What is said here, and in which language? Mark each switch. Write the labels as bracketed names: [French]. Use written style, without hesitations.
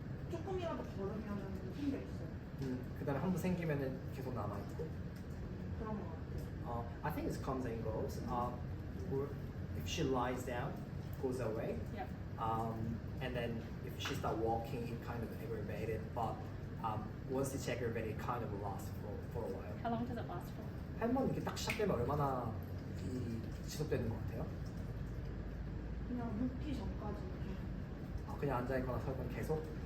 [Korean] 조금이라도 걸으면 생겨 있어요. 그다음에 한번 생기면은 계속 남아 있고. 그런 것 같아요. [English] I think it comes and goes. Or if she lies down, goes away. Yep. And then if she start walking, it kind of aggravated. But once it's aggravated, it kind of lasts for a while. How long does it last for? [Korean] 한번 이렇게 딱 시작되면 얼마나 지속되는 것 같아요? 그냥 눕기 전까지 그냥 앉아 있거나 서 있거나 계속.